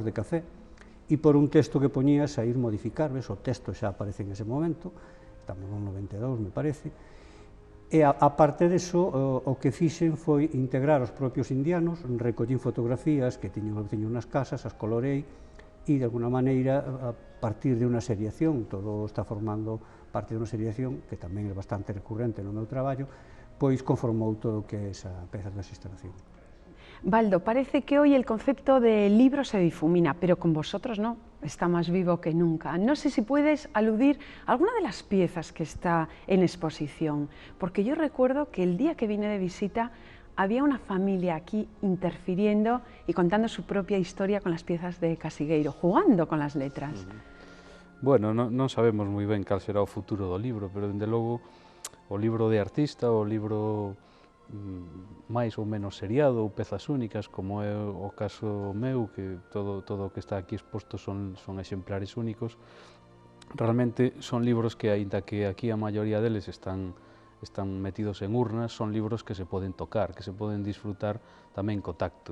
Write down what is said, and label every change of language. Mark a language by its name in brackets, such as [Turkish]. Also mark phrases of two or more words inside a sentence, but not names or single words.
[Galician] de café e por un texto que poñía sair modificar, ves, o texto xa aparece en ese momento, estamos no 92, me parece, e a parte deso, o que fixen foi integrar os propios indianos, recollín fotografías que tiño nas casas, as colorei, e de alguna maneira, a partir de unha seriación, todo está formando parte de unha seriación, que tamén é bastante recurrente no meu traballo, pois conformou todo o que é esa peza das instalacións. [Spanish] Baldo, parece que hoy el concepto de libro se difumina, pero con vosotros no, está más vivo que nunca. No sé si puedes aludir a alguna de las piezas que está en exposición, porque yo recuerdo que el día que vine de visita había una familia aquí interfiriendo y contando su propia historia con las piezas de Casigueiro, jugando con las letras. [Galician] Bueno, non sabemos moi ben cal será o futuro do libro, pero, dende logo, o libro de artista, o libro máis ou menos seriado ou pezas únicas, como é o caso meu, que todo o que está aquí exposto son exemplares únicos. Realmente son libros que, aínda que aquí a maioría deles están metidos en urnas, son libros que se poden tocar, que se poden disfrutar tamén co tacto.